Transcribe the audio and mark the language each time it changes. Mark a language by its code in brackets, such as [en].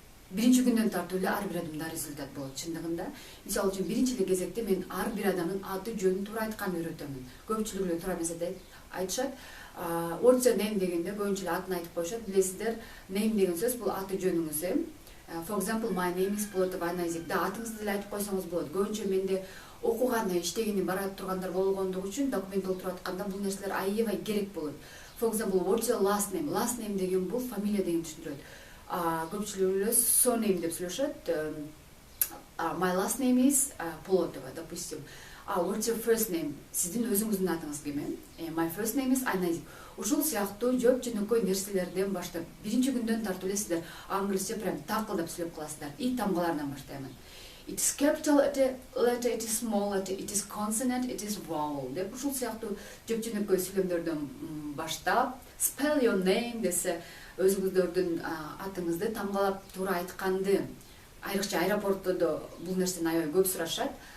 [ky] Биринчи күндөн тартып эле ар бир адамда результат болот чындыгында. Мисалы үчүн биринчи эле кезекте мен ар бир адамдын аты жөнүн туура айтканды үйрөтөмүн. Көпчүлүк эле туура эмес айтышат. [en] What's your name [ky] дегенде көбүнчө эле атын айтып коюшат. Билесиздер, name деген сөз бул аты жөнүңүз. [en] For example, my name is Болотов Айназик. [ky] Да, атыңызды деле айтып койсоңуз болот. Көбүнчө менде окуганы, иштегени барат тургандар болгондугу үчүн документ толтуруп атканда бул нерселер аябай керек болот. [en] For example, what's your last name? [ky] Last name деген бул фамилия деген түшүндүрөт. Көпчүлүк эле surname деп сүйлөшөт. [en] My last name is Болотова, допустим. What's your first name? [ky] Сиздин өзүңүздүн атыңыз ким? [en] My first name is Айназик. [ky] Ушул сыяктуу жооп жөнөкөй нерселерден баштап, биринчи күндөн тартып эле сиздер англисче прям такылдап сүйлөп каласыздар. И тамгалардан баштаймын. [en] It is capital letter, it is small letter, it is consonant, it is vowel. [ky] Деп ушул сыяктуу жооп жөнөкөй сүйлөмдөрдөн баштап, [en] spell your name [ky] десе, өзүңүздөрдүн атыңызды тамгалап туура айтканды, айрыкча аэропортто бул нерсени аябай көп сурашат.